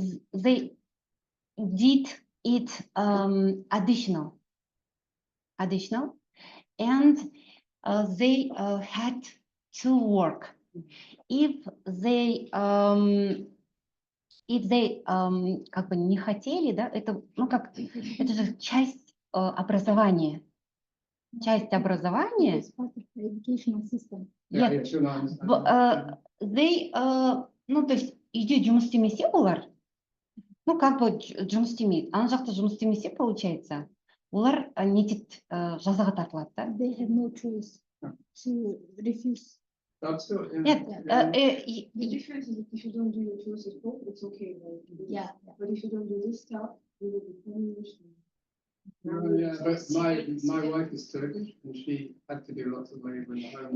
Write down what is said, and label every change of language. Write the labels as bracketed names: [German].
[English] did it additional, and they had to work. If they if they [Russian] как бы не хотели, да, это, ну как, это же часть образования. Часть образования. [English] It's part of the educational system. Yeah, Yes. yeah, sure, no, I understand. They, [Russian] ну то есть [Kazakh] үйде жұмыс істемесе олар, [Russian] ну как бы [Kazakh] жұмыс істемейді. Ана жақта жұмыс істемесе, [Russian] получается, [Kazakh] олар не дейді, жазаға тартылады да. [English] They have no choice to refuse. But still, [Russian] Нет, [English] The difference is if you don't do your choices, it's okay. Like, Yeah. but if you don't do this stuff, you will be punished. yeah, but my wife is Turkish and she had to do lots of labor in the home.